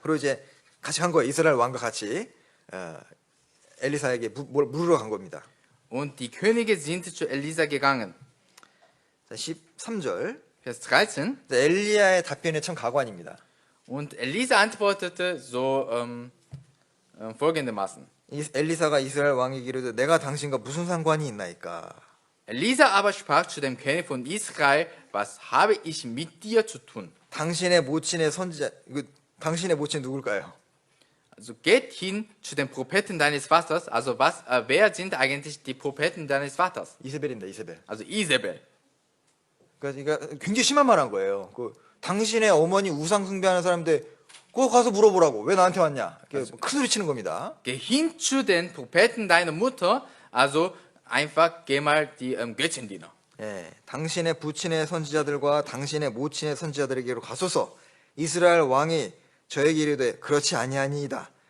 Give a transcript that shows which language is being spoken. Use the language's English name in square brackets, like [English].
[Korean] 그리고 이제 같이 간 거예요. 이스라엘 왕과 같이 엘리사에게 물으러 간 겁니다. [German] Und die Könige sind zu Elisa gegangen. [Korean] 자, 13절. [German] Vers 13. [Korean] 엘리야의 답변이 참 가관입니다. [German] Und Elisa antwortete so folgendermaßen. [Korean] 엘리사가 이스라엘 왕에게 이르되 내가 당신과 무슨 상관이 있나이까? [German] Elisa aber sprach zu dem König von Israel, was habe ich mit dir zu tun? [Korean] 당신의 모친의 선지자, 당신의 모친 누굴까요? [German] Also geht hin zu den Propheten deines Vaters. Also wer sind eigentlich die Propheten deines Vaters? [Korean] 이세벨입니다. 이세벨. [German] Also Isabel. [Korean] 그러니까 굉장히 심한 말 한 거예요. 당신의 어머니 우상 숭배하는 사람들 그거 가서 물어보라고. 왜 나한테 왔냐? 큰 소리 치는 겁니다. [German] Geh hin zu den Propheten deiner Mutter. Also einfach geh mal die Götzendiener. [Korean] 당신의 부친의 선지자들과 당신의 모친의 선지자들에게로 가소서. 이스라엘 왕이 저에게 이르되 그렇지 아니하니이다.